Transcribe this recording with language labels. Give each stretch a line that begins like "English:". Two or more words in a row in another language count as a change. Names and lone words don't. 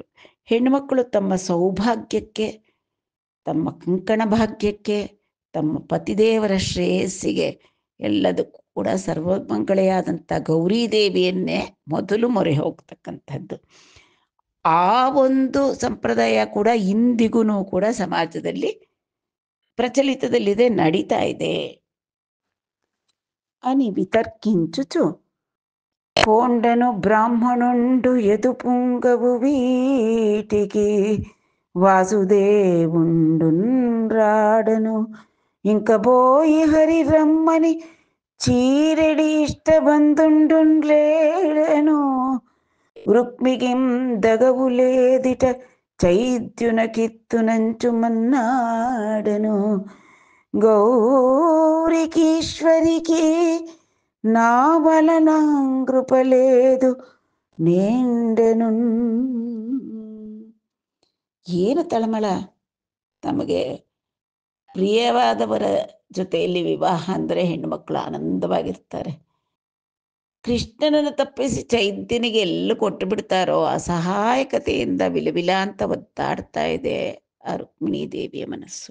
Kannada: ಹೆಣ್ಮಕ್ಕಳು ತಮ್ಮ ಸೌಭಾಗ್ಯಕ್ಕೆ, ತಮ್ಮ ಕಂಕಣ ಭಾಗ್ಯಕ್ಕೆ, ತಮ್ಮ ಪತಿದೇವರ ಶ್ರೇಯಸ್ಸಿಗೆ ಎಲ್ಲದಕ್ಕೂ ಕೂಡ ಸರ್ವಮಂಗಳೆಯಾದಂಥ ಗೌರಿದೇವಿಯನ್ನೇ ಮೊದಲು ಮೊರೆ ಹೋಗ್ತಕ್ಕಂಥದ್ದು. ಆ ಒಂದು ಸಂಪ್ರದಾಯ ಕೂಡ ಇಂದಿಗೂ ಕೂಡ ಸಮಾಜದಲ್ಲಿ ಪ್ರಚಲಿತದಲ್ಲಿದೆ, ನಡೀತಾ ಇದೆ.
Telugu: అని వితర్కించుచు పోండను బ్రాహ్మణుండు ఎదు పుంగవు వీటికి వాసుదేవుండున్ ఇంక బోయి హరి రమ్మని చీరెడి ఇష్టబంధుండులేడను రుక్మిగిం దగవులేదిట చైద్యునకిత్తునంచుమన్నాడను గౌరికీశ్వరికి నా వలన కృపలేదు నేండెನು.
Kannada: ಏನು ತಳಮಳ! ತಮಗೆ ಪ್ರಿಯವಾದವರ ಜೊತೆಯಲ್ಲಿ ವಿವಾಹ ಅಂದರೆ ಹೆಣ್ಣುಮಕ್ಕಳು ಆನಂದವಾಗಿರ್ತಾರೆ. ಕೃಷ್ಣನನ್ನು ತಪ್ಪಿಸಿ ಚೈದ್ಯನಿಗೆ ಎಲ್ಲ ಕೊಟ್ಟು ಬಿಡ್ತಾರೋ ಅಸಹಾಯಕತೆಯಿಂದ ವಿಲವಿಲ ಅಂತ ಒದ್ದಾಡ್ತಾ ಇದೆ ಆ ರುಕ್ಮಿಣೀ ದೇವಿಯ ಮನಸ್ಸು.